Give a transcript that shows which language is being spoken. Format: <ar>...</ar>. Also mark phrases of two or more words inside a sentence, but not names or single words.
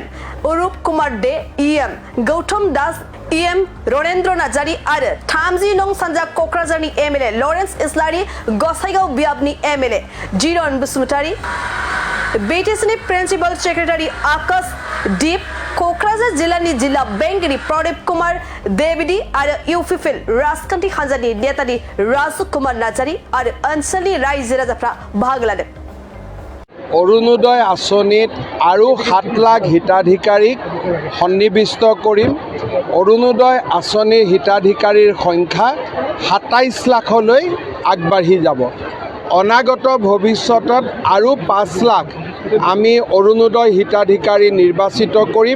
<brx>अरुप कुमार दे इएम, गौतम दास इएम, रनेन्द्र नार्जारी आरो 30 नं सानजा क'क्राझारनि एमएलए लरेन्स इस्लारि, गसाइगाव बियाबनि एमएलए जिरन बसुमतारी, बिटिसिनि</brx> <en>principal secretary</en> <brx>आकाश दीप, क'क्राझार जिल्लानि जिल्ला बेंगिरि प्रदीप कुमार देविडी आरो इउपिपिएल राजखान्थि हान्जानि नेतानि राजु कुमार नार्जारी आरो ओनसोलनि रायजो राजाफ्रा बाहागो लादों।</brx> <as>অৰুণোদয় আঁচনিত আৰু 7 লাখ হিতাধিকাৰীক সন্নিৱিষ্ট কৰিম। অৰুণোদয় আঁচনিৰ হিতাধিকাৰীৰ সংখ্যা 27 লাখলৈ আগবাঢ়ি যাব। অনাগত ভৱিষ্যতত আৰু 5 লাখ আমি অৰুণোদয় হিতাধিকাৰী নিৰ্বাচিত কৰিম।</as>